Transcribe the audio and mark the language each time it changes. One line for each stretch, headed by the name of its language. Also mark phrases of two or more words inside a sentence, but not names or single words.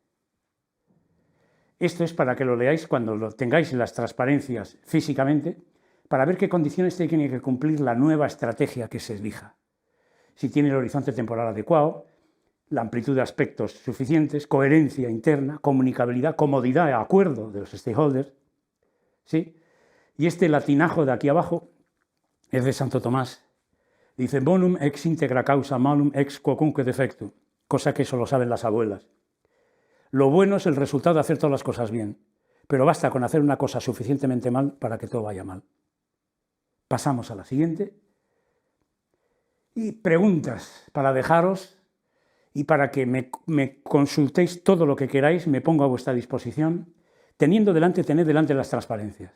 Spanish: Esto es para que lo leáis cuando lo tengáis en las transparencias físicamente, para ver qué condiciones tiene que cumplir la nueva estrategia que se elija. Si tiene el horizonte temporal adecuado, la amplitud de aspectos suficientes, coherencia interna, comunicabilidad, comodidad y acuerdo de los stakeholders, ¿sí? Y este latinajo de aquí abajo es de Santo Tomás. Dice,
Latin: bonum ex integra causa malum ex quocunque defectu,
Spanish: cosa que solo saben las abuelas. Lo bueno es el resultado de hacer todas las cosas bien, pero basta con hacer una cosa suficientemente mal para que todo vaya mal. Pasamos a la siguiente. Y preguntas para dejaros y para que me consultéis todo lo que queráis, me pongo a vuestra disposición, tened delante las transparencias.